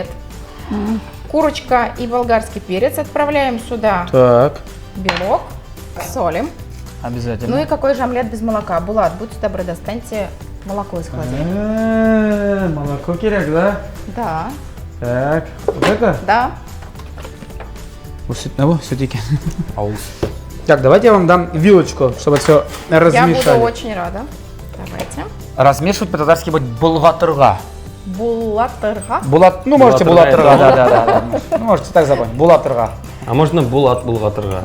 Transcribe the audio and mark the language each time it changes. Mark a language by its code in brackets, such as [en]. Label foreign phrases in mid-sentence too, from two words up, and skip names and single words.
[ru] Курочка и болгарский перец отправляем сюда. Так. Белок. Солим. Обязательно. Ну и какой же омлет без молока? Булат, будьте добры, достаньте молоко из холодильника. Молоко керек, да? Да, Так, вот это? да. [tt] Süt ne bu? Süt ekan. Ауыз. [ru] Так, давайте я вам дам вилочку, чтобы все Я размешали. буду очень рада. Давайте. Размешивать по-татарски будет булгатырга. Булатырга. Булат, ну можете Булатырга, булатырга, да. Ну, можете так запомнить. Булатырга. А можно булат булгатырга?